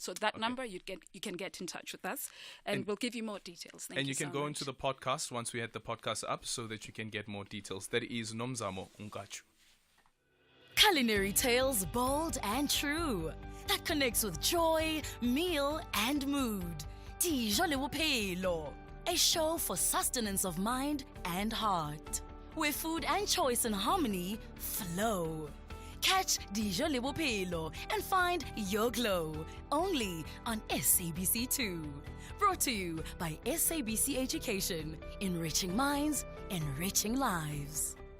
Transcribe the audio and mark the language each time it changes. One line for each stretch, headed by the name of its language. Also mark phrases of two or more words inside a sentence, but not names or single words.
English: So that number, you can get in touch with us, and we'll give you more details. Thank and you can so go much. into the podcast once we had the podcast up, so that you can get more details. That is Nomzamo Ungachu. Culinary tales bold and true, that connects with joy, meal and mood. Dijo le Bophelo, a show for sustenance of mind and heart, where food and choice and harmony flow. Catch Dijo le Bophelo and find your glow only on SABC2. Brought to you by SABC Education, enriching minds, enriching lives.